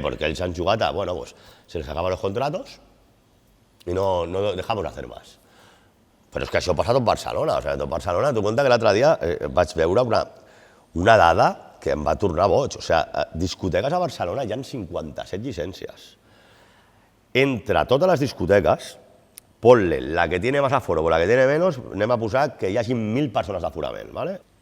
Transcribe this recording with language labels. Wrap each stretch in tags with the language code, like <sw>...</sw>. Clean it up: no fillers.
<ca>Perquè ells han jugat a,</ca> <es>bueno, pues, se les acaban los contratos i no dejamos hacer más.</es> <ca>Però és que això passa a tot Barcelona. O sigui, a tot Barcelona, t'ho compte que l'altre dia vaig veure una dada que em va tornar boig. O sigui, discoteques a Barcelona hi ha 57 llicències. Entre totes les discoteques,</ca> <es>ponle la que tiene más aforo o la que tiene menos,</es> <ca>anem a posar que hi hagi 1.000 persones d'aforament, ¿vale?</ca>